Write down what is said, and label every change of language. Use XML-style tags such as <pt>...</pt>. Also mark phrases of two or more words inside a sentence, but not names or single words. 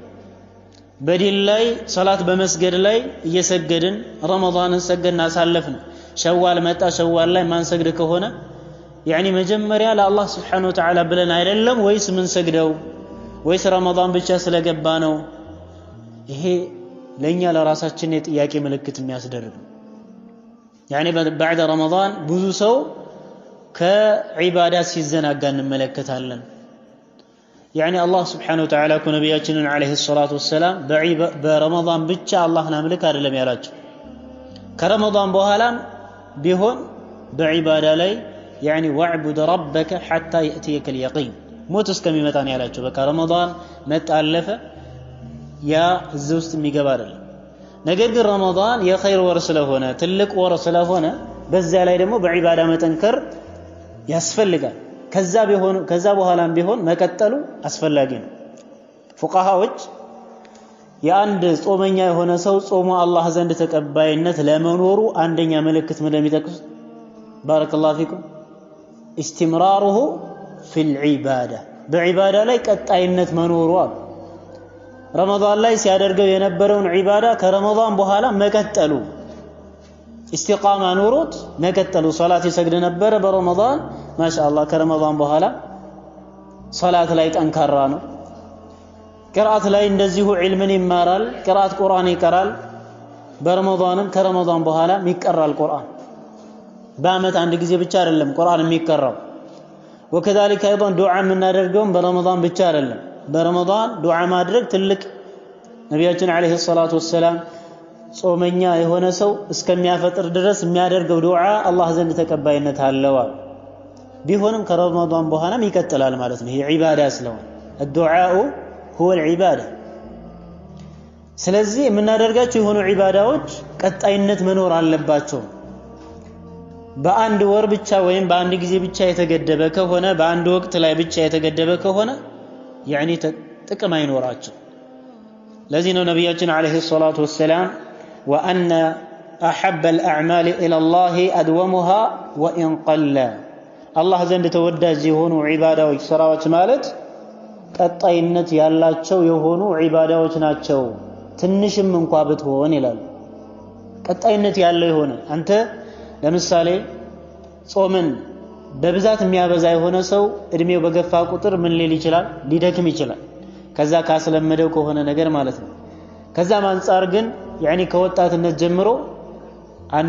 <am>በዲን ላይ ሶላት በመስገድ ላይ እየሰገድን ረመዳንን ሰገድና አሳለፍን ሸዋል መጣ ሸዋል ላይ ማንሰግድ ከሆነ يعني መጀመሪያ ለአላህ</am> <ar>سبحانه وتعالى</ar> <am>ብለን አይደለም ወይስ ምን ሰግደው ወይስ ረመዳን ብቻ ስለገባ ነው ይሄ ለኛ ለራሳችን የጥያቄ ምልክት የሚያስደርግ</am> <ar>يعني بعد رمضان</ar> <am>ብዙ ሰው ከዒባዳ ሲዘናጋ እንመለከታለን</am> <ar>يعني الله سبحانه وتعالى كنبياتنا عليه الصلاة والسلام برمضان</ar> <am>ብቻ አላህን አምልክ አይደለም ያላቸው ከረመዳን በኋላም ቢሆን በዒባዳ ላይ</am> <ar>يعني واعبد ربك حتى يأتيك اليقين</ar> <am>ሞት እስከሚመጣ ነው ያላቸው በቃ ረመዳን መጣለፈ ያ እዚህ ውስጥ የሚገባ አይደለም ነገር ግን ረመዳን የኸይር ወር ስለሆነ ትልቅ ወር ስለሆነ በዛ ላይ ደግሞ በዒባዳ መጠንከር ያስፈልጋል ከዛ በኋላም ቢሆን መቀጠሉ አስፈላጊ ነው ፉቃሃዎች የአንድ ጾመኛ የሆነ ሰው ጾሙ አላህ ዘንድ ተቀባይነት ለመኖሩ አንደኛ ምልክት ምን እንደሚጠቅሱ ባረከላሁ</am> <ar>فيكم استمراره في العباده</ar> <am>በዒባዳ ላይ ቀጣይነት መኖሩ ረመዳን ላይ ሲያደርገው የነበረውን ዒባዳ ከረመዳን በኋላ መቀጠሉ استقامه ኑሮት መቀጠሉ ሶላት ይሰግድ ነበር በረመዳን ማሻአላህ ከረመዳን በኋላ ሶላት ላይ ጠንካራ ነው ቅራአት ላይ እንደዚሁ ዒልምን ይማራል ቅራአት ቁርአን ይቀራል በረመዳንም ከረመዳን በኋላ ይቀራል ቁርአን በአመት አንድ ጊዜ ብቻ አይደለም ቁርአን የሚቀራው</am> <ar>وكذلك ايضا دعاء</ar> <am>የምናደርገው በረመዳን ብቻ አይደለም በረመዳን ዱዓ ማድረግ ትልቅ ነብያችን</am> <ar>عليه الصلاة والسلام</ar> <am>ጾመኛ የሆነ ሰው እስከሚያፈጥር ድረስ የሚያደርገው ዱዓ አላህ ዘንድ ተቀባይነት አለው ቢሆንም ከረመዳን በኋላም ይቀጥላል ማለት ነው ይሄ ዒባዳ ስለሆነ</am> <ar>الدعاء هو العباده</ar> <am>ስለዚህ የምናደርጋቸው የሆኑ ዒባዳዎች ቀጣይነት መኖር አለባቸው በአንድ ወር ብቻ ወይም በአንድ ጊዜ ብቻ የተገደበ ከሆነ በአንድ ወቅት ላይ ብቻ የተገደበ ከሆነ يعني ጥቅም አይኖራቸው ለዚህ ነው ነብያችን</am> <ar>عليه الصلاة والسلام وان احب الاعمال الى الله ادومها وان قل</ar> <am>الله ዘንድ ተወዳጅ የሆኑ ዒባዳዎች ስራዎች ማለት ቀጣይነት ያላቸው የሆኑ ዒባዳዎች ናቸው ትንሽም እንኳን ብትሆን ይላል ቀጣይነት ያለው የሆነ አንተ ለምሳሌ ጾምን በብዛት የሚያበዛ የሆነ ሰው እድሜው በገፋ ቁጥር ምን ሊል ይችላል ሊደክም ይችላል ከዛ ካስለመደው ከሆነ ነገር ማለት ነው ከዛም አንፃር ግን يعني ከወጣትነት ጀምሮ አንድ</am>